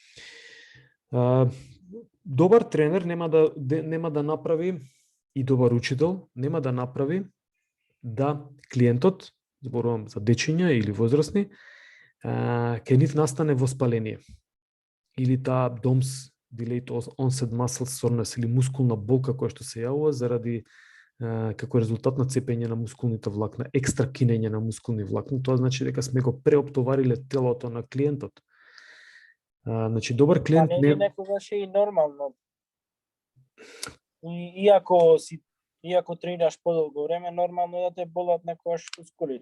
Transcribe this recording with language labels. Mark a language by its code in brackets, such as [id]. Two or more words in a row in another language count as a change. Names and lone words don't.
[mk] Добар тренер нема да направи и добар учител нема да направи да клиентот, зборувам за дечиња или возрастни, ке нив настане воспаление или таа DOMS, [en] delayed onset muscle soreness [mk] или мускулна болка која што се јавува заради како резултат на цепење на мускулните влакна, екстра кинење на мускулни влакна. Тоа значи дека сме го преоптовариле телото на клиентот. Значи добар Па клиент не не ли некогаш е и нормално? Иако тренираш подолго време, нормално е да те болат некогаш мускулите.